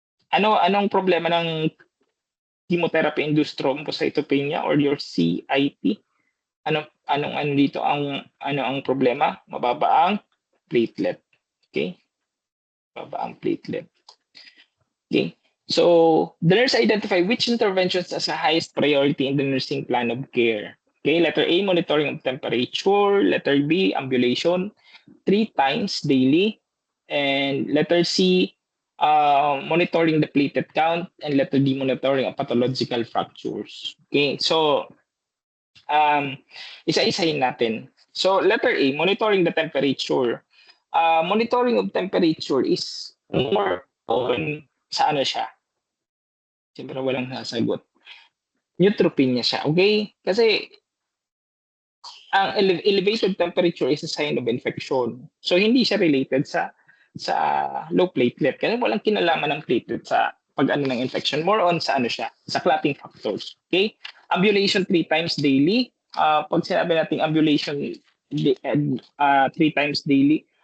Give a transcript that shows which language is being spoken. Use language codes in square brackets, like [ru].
[tl] Anong problema ng chemotherapy-induced thrombocytopenia or your CIT? Anong dito ang problema? Mababa ang platelet. Okay? Mababa ang platelet. Okay? [en] So, the nurse identify which interventions as the highest priority in the nursing plan of care. Okay, letter A, monitoring of temperature. Letter B, ambulation 3 times daily. And letter C, monitoring the platelet count. And letter D, monitoring of pathological fractures. Okay, [tl] so isa-isahin natin. [en] So letter A, monitoring the temperature. Monitoring of temperature is more on sa siya. [tl] Siyempre walang nasagot. Neutropenia siya, okay? [en] Kasi ang elevated temperature is a sign of infection. [tl] So hindi siya related sa low platelet. Kasi walang kinalaman ng platelet sa pag-ano ng infection. [en] More on sa siya, sa clotting factors. Okay? Ambulation 3 times daily. Pag sinabi natin ambulation 3 times daily,